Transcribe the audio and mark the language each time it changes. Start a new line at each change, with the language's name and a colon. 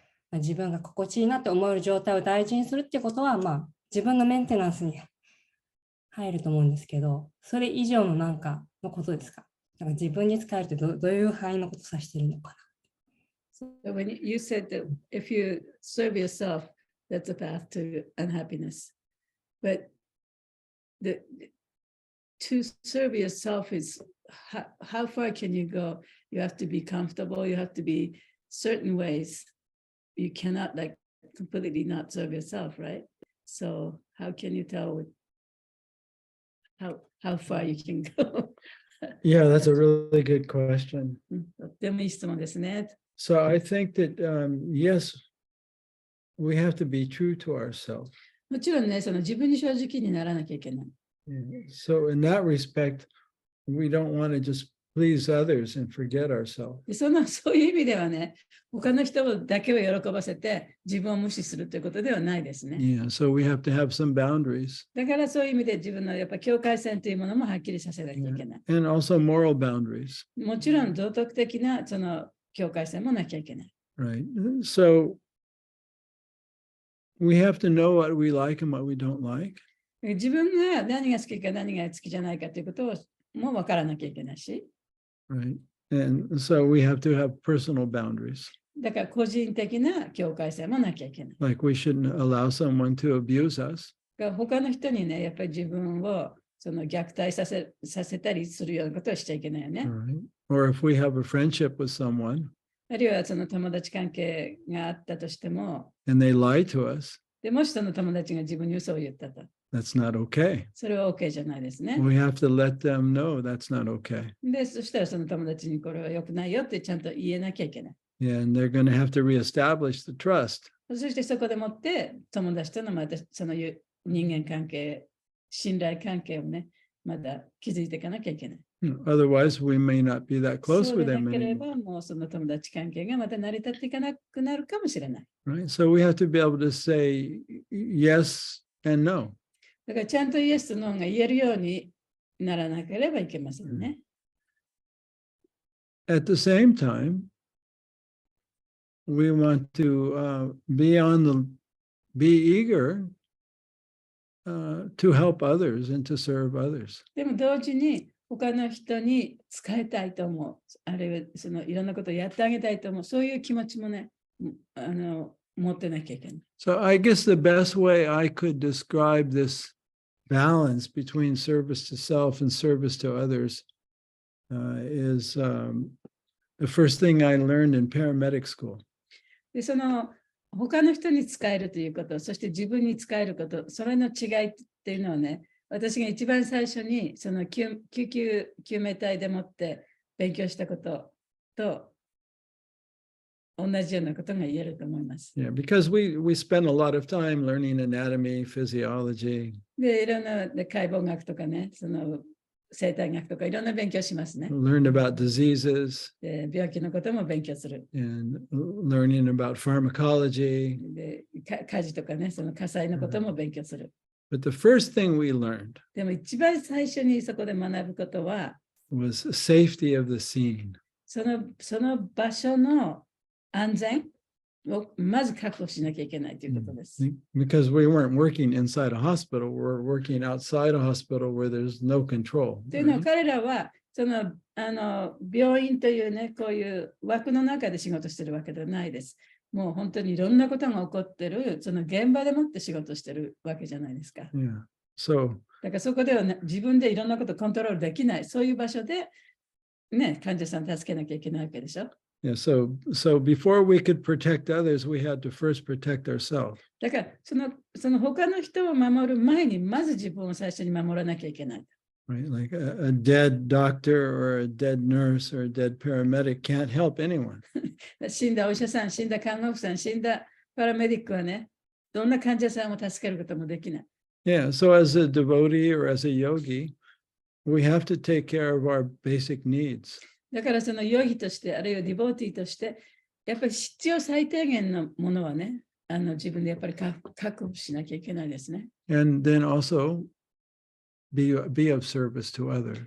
Japanese: 自分が心地いいなって思える状態を大事にするってことは、自分のメンテナンスに入ると思うんですけど、それ以上のなんかのことですか？なんか自分に使えるってどういう範囲のことを指しているのかな。
English: So when you said that if you serve yourself, that's a path to unhappiness. But to serve yourself is how far can you go? You have to be comfortable. You have to be certain ways. You cannot like completely not serve yourself, right? So how can you tell how far you can go? Yeah, that's a really good question.
Japanese: とってもいい質問ですね。
English: So I think that, yes, we have to be true to ourselves.
Japanese: もちろんね、その自分に正直にならなきゃいけない。
English: So in that respect, we don't want to just please others and forget ourselves.
Japanese: でそういう意味ではね、他の人だけを喜ばせて自分を無視するということではないですね。
English: Yeah, so we have to have some boundaries.
Japanese: だからそういう意味で自分のやっぱ境界線というものもはっきりさせなきゃいけない。
English: And also moral boundaries,
Japanese: もちろん道徳的なその境界線もなきゃいけない。
English: right? So we have to know what we like and what we don't like.
Japanese: 自分が何が好きか何が好きじゃないかということをも分からなきゃいけないし。
English: Right. And so we have to have personal boundaries.
Japanese: だから個人的な境界線もなきゃいけない。
English: Like we shouldn't allow someone to abuse us.
Japanese: だから他の人にね、やっぱり自分をその虐待させたりするようなことはしちゃいけないよね。
English: Right. Or if we have a friendship with someone
Japanese: あるいはその友達関係があったとしても、
English: and they lie to us,
Japanese: でもしその友達が自分に嘘を言ったと、
English: that's not okay.
Japanese: それは OK じゃないですね。
English: We have to let them know that's not okay.
Japanese: で、そしたらその友達にこれは良くないよってちゃんと言えなきゃいけない。
English: Yeah, and they're going to have to reestablish the trust.
Japanese: そしてそこでもって友達とのまたその人間関係、信頼関係をね、まだ築いていかなきゃいけない。
English: Otherwise, we may not be that
Japanese: そ
English: close
Japanese: う
English: with
Japanese: で
English: them
Japanese: なけれ
English: anymore.
Japanese: ばもうその友達関係がまた成り立っていかなくなるかもしれない。
English: Right. So we have to be able to say yes and no.
Japanese: だからちゃんとイエスとノーが言えるようにならなければいけませんね。
English: At the same time, we want to be eager to help others and to serve others.
Japanese: でも同時に他の人に使いたいと思う。あるいはそのいろんなことをやってあげたいと思う。そういう気持ちもね、持ってなきゃいけない。
English: So I guess the best way I could describe this balance between service to self and service to others is the first thing I learned in paramedic school.
Japanese: で、その他の人に使えるということ、そして自分に使えること、それの違いっていうのはね、私が一番最初にその救命隊でもって勉強したことと同じようなことが言えると思います。
English: Yeah, because we spend a lot of time learning anatomy, physiology.
Japanese: で、いろんな解剖学とかね、その生態学とかいろんな勉強しますね。
English: Learn about diseases
Japanese: で、病気のことも勉強する。
English: and learning about pharmacology.
Japanese: で、火事とかね、その火災のことも勉強する。
English: But the first thing we learned
Japanese: でも一番最初にそこで学ぶことは、
English: was safety of the scene.
Japanese: その場所の安全をまず確保しなきゃいけないということです。
English: Because we weren't working inside a hospital, we're working outside a hospital where there's no control.
Japanese: というのは彼らはその病院というね、こういう枠の中で仕事してるわけではないです。もう本当にいろんなことが起こってる、その現場でもって仕事してるわけじゃないですか。
English: Yeah. So
Japanese: だからそこでは、ね、自分でいろんなことコントロールできない、そういう場所で、ね、患者さん助けなきゃいけないわけでしょ。
English: yeah, so before we could protect others, we had to first protect ourselves.
Japanese: だからその他の人を守る前に、まず自分を最初に守らなきゃいけない。
English: Right, like a dead doctor or a dead nurse or a dead paramedic can't help anyone.
Japanese: 死んだお医者さん、死んだ看護婦さん、死んだパラメディックはね、どんな患者さんを助けることもできない。
English: Yeah, so as a devotee or as a yogi, we have to take care of our basic needs.
Japanese: だからそのヨギとして、あるいはディボーティーとして、やっぱり必要最低限のものはね、自分でやっぱり確保しなきゃいけないですね。
English: And then also be of service to others.